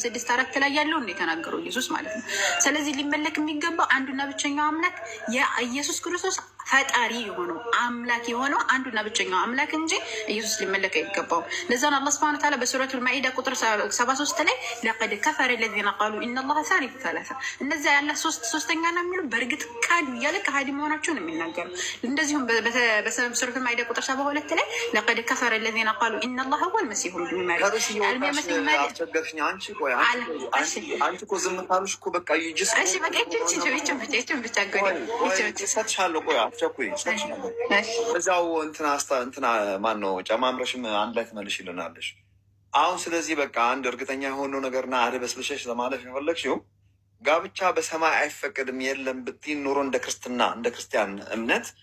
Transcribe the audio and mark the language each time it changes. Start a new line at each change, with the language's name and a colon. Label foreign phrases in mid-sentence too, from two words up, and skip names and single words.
Amharic: 6:4 ላይ ያለው ነው የተናገረው ኢየሱስ ማለት ነው። ስለዚህ ሊመለክ የሚገባው አንዱና ብቸኛው አምላክ የኢየሱስ ክርስቶስ ፈጣሪ የሆነው አምላክ የሆነው አንዱና ብቸኛው አምላክ እንጂ ኢየሱስ ሊመለክ አይገባውም። ለዛ ነው አላህ
Arabic: سبحانه وتعالى
Amharic: በሱረቱል ማኢዳ ቁጥር 73 ላይ
Arabic: لقد كفر الذين قالوا ان الله ثالث ثلاثه
Amharic: እነዚያ ያለ ሶስተኛ ነው የሚሉ በእርግጥ ካዱ እያለ ከሃዲ መሆናቸውን ነው የሚናገሩ። እንደዚሁም በሱረቱል ማኢዳ ቁጥር 72 ላይ
Arabic: لقد كفر الذين قالوا ان الله هو المسيح ابن مريم
Amharic: አስቸገርሽኝ። አንቺ እኮ ዝም ካልሽ እኮ በቃ ይጅስ እሺ በቃ ይችን ብቻ ሰጥሻለሁ። ቆይ አትቸኩይ፣ ሰጥሻለሁ። እዛው እንትና ማን ነው ጨማምረሽም አንድ ላይ ትመልሽልናለሽ። አሁን ስለዚህ በቃ አንድ እርግጠኛ የሆነው ነገርና አድበስብሸሽ ለማለፍ የፈለግሽው ጋብቻ በሰማይ አይፈቀድም የለም ብትይን ኖሮ እንደ ክርስቲያን እምነት